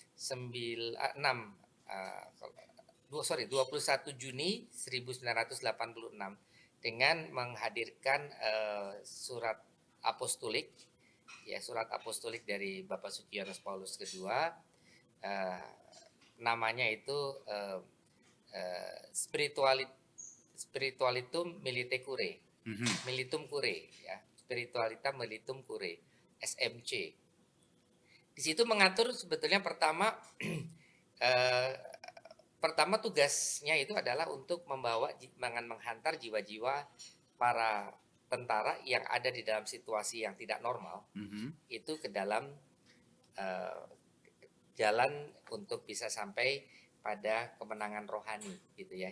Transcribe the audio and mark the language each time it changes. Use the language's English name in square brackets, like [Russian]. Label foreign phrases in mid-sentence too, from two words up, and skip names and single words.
[Indonesian] 21 Juni 1986 dengan menghadirkan surat apostolik dari Bapak Yohanes Paulus II, namanya itu Spiritualitum Milite Curae, Militum Curae, ya, Spiritualita Militum Curae, SMC. Di situ mengatur sebetulnya pertama tugasnya itu adalah untuk menghantar jiwa-jiwa para tentara yang ada di dalam situasi yang tidak normal itu ke dalam jalan untuk bisa sampai pada kemenangan rohani gitu ya.